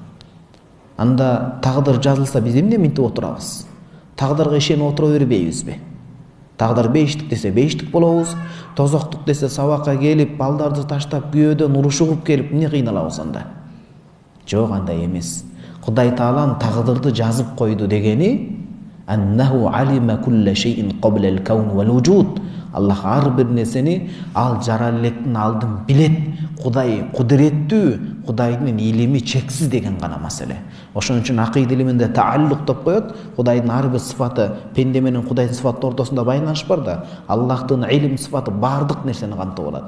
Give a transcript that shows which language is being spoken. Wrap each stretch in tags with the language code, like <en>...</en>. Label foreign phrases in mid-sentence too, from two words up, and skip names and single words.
<ky>Анда тагдыр жазылса биз эмне минтип отурабыз? Тагдырга ишенип отура бербейбизби? Тагдыр бейиштик десе бейиштик болобуз, тозоктук десе сабакка келип, балдарды таштап күйөөдөн урушуп келип эмне кыйналабыз анда? Жок, андай эмес. Кудай Таалам тагдырды жазып койду дегени</ky> <ar>أنه علم كل شيء قبل الكون والوجود.</ar> <ky>Аллах ар бир нерсени ал жарар электин алдын билет. Кудай кудуреттүү, Кудайдын илими чексиз деген гана маселе. Ошон үчүн акыйда илиминде тааллук деп коет. Кудайдын ар бир сыфаты, пенде менен Кудайдын сыфаты ортосунда байланыш бар да, Аллахтын илим сыфаты бардык нерсени камтып алат.</ky>